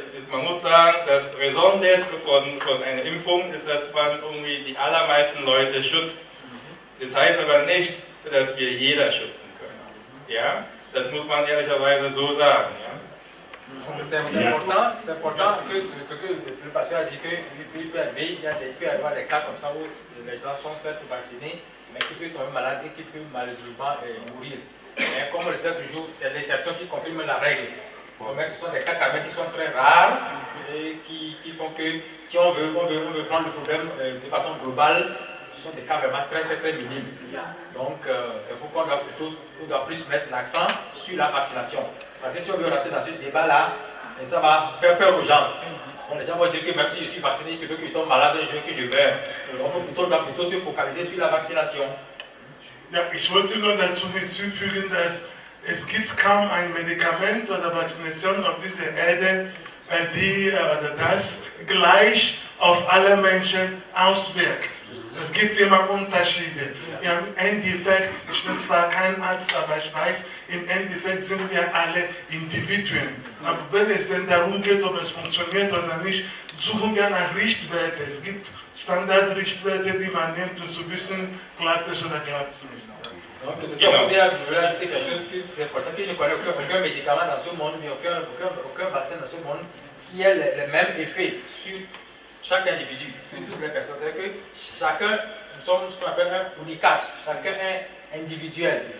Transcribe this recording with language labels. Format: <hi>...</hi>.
<de>Man muss sagen, das Raison d'être von einer Impfung ist, dass man irgendwie die allermeisten Leute schützt. Das heißt aber nicht, dass wir jeder schützen können. Ja? Das muss man ehrlicherweise so sagen. Ja?</de> <fr>C'est important que le patient a dit qu'il peut y avoir des cas comme ça où les gens sont certes vaccinés, mais qui peuvent tomber malades et qui peuvent malheureusement mourir. Mais comme on le sait toujours, c'est l'exception qui confirme la règle. Mais ce sont des cas quand même qui sont très rares et qui font que si on veut prendre le problème de façon globale, ce sont des cas vraiment très minimes. Donc c'est pourquoi on doit plus mettre l'accent sur la vaccination. Parce que si on veut rentrer dans ce débat-là, ça va faire peur aux gens. Donc les gens vont dire que même si je suis vacciné, il se peut que je tombe malade un jour et que je meurs. Donc on doit plutôt se focaliser sur la vaccination.</fr> <de>Ja, ich wollte nur dazu hinzufügen, dass es gibt kaum ein Medikament oder Vaccination auf dieser Erde, die oder das gleich auf alle Menschen auswirkt. Es gibt immer Unterschiede. Im Endeffekt, ich bin zwar kein Arzt, aber ich weiß, im Endeffekt sind wir alle Individuen. Aber wenn es denn darum geht, ob es funktioniert oder nicht, suchen wir nach Richtwerten. Es gibt Standardrichtwerte, die man nimmt, um zu wissen, klappt es oder klappt es nicht.</de> <fr>Donc, je voudrais ajouter quelque chose qui est important, qu'il ne connaît aucun médicament dans ce monde, mais aucun vaccin dans ce monde qui ait le même effet sur chaque individu, toutes les personnes. C'est-à-dire que chacun, nous sommes ce qu'on appelle un unicat, chacun est individuel.</fr>